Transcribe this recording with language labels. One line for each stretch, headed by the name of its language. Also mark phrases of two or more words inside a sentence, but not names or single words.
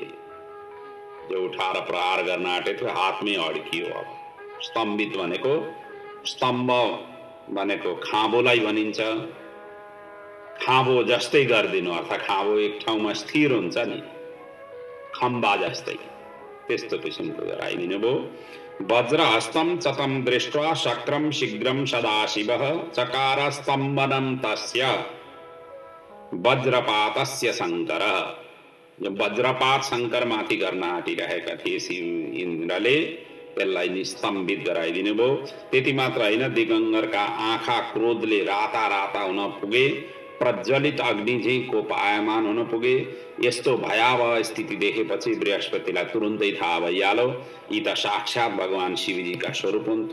Nepali: जो उठाएर प्रहार गर्न आँटे थियो हातमै अड्कियो। अब स्तम्भित भनेको, स्तम्भ भनेको खाँबोलाई भनिन्छ। खाँबो जस्तै गरिदिनु, अर्थात् खाँबो एक ठाउँमा स्थिर हुन्छ नि, खम्बा जस्तै, त्यस्तो किसिमको गराइदिनु भयो।
Sanskrit: वज्रहस्तं च तं दृष्ट्वा शक्रं शीघ्रं सदाशिवः चकार स्तम्भनं तस्य वज्रपातस्य शङ्करः।
Nepali: जो वज्रपात शङ्कर माथि गर्न आँटिरहेका थिए शिव इन्द्रले, त्यसलाई निस्तम्भित गराइदिनु भयो। त्यति मात्र होइन, दिगम्बरका आँखा क्रोधले राता राता हुन पुगे, प्रज्वलित अग्नि झैं कोपायमान हुन पुगे। यस्तो भयावह स्थिति देखेपछि बृहस्पतिलाई तुरुन्तै थाहा भइहाल्यो यी त साक्षात भगवान शिवजीका स्वरूप हुन्।